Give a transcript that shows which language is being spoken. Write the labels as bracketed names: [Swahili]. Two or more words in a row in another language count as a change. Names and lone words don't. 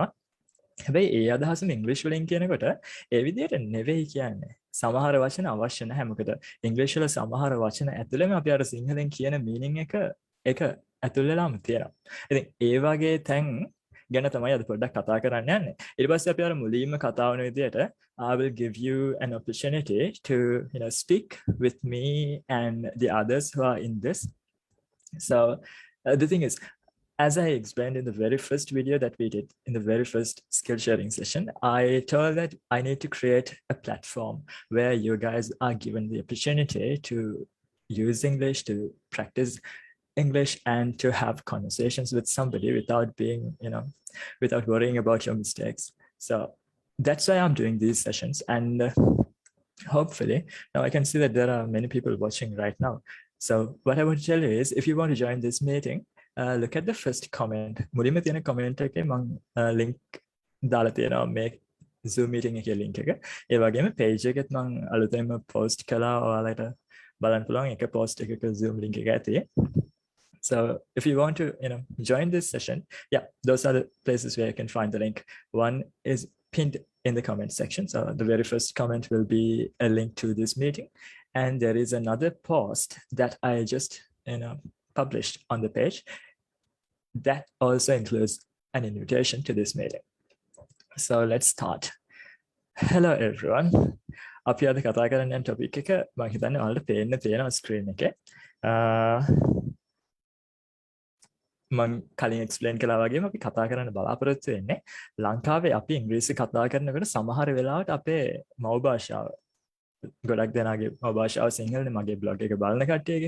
[Sinhala] හැබැයි ඒ අදහසම ඉංග්‍රීසි වලින් කියනකොට ඒ විදිහට නෙවෙයි කියන්නේ. සමහර වචන අවශ්‍ය නැහැ. මොකද ඉංග්‍රීසි වල සමහර වචන ඇතුළෙම අපි අර සිංහලෙන් කියන මීනින් එක ඇතුල් වෙලාම තියෙනවා. ඉතින් ඒ වගේ තැන් ගැන තමයි අද පොඩ්ඩක් කතා කරන්න යන්නේ. ඊට පස්සේ අපි අර මුලින්ම කතා වුණ විදිහට [English] I will give you an opportunity to speak with me and the others who are in this. So the thing is, as I explained in the very first video that we did in the very first skill sharing session, I told that I need to create a platform where you guys are given the opportunity to use English, to practice English, and to have conversations with somebody without being, without worrying about your mistakes. So that's why I'm doing these sessions. And hopefully, now I can see that there are many people watching right now. So what I want to tell you is, if you want to join this meeting, look at the first comment. [Sinhala] මුලින්ම තියෙන comment එකේ මම link දාලා තියෙනවා මේ Zoom meeting එකේ link එක. ඒ වගේම page එකෙත් මම අලුතෙන්ම post කළා. ඔයාලට බලන්න පුළුවන් එක post එකක Zoom link එක ඇති. [English] So if you want to join this session, yeah, those are the places where you can find the link. One is pinned in the comment section. So the very first comment will be a link to this meeting, and there is another post that I just published on the page that also includes an invitation to this meeting. So let's start. Hello everyone. [Sinhala] අපි අද කතා කරන්න යන topic එක මම හිතන්නේ ඔයාලට පේන්න තියෙනවා screen එකේ. මම කලින් explain කළා වගේම අපි කතා කරන්න බලාපොරොත්තු වෙන්නේ ලංකාවේ අපි ඉංග්‍රීසි කතා කරනකොට සමහර වෙලාවට අපේ මව් භාෂාව ගොඩක් දෙනාගේ මව් භාෂාව සිංහලනේ මගේ blog එක බලන කට්ටියගේ.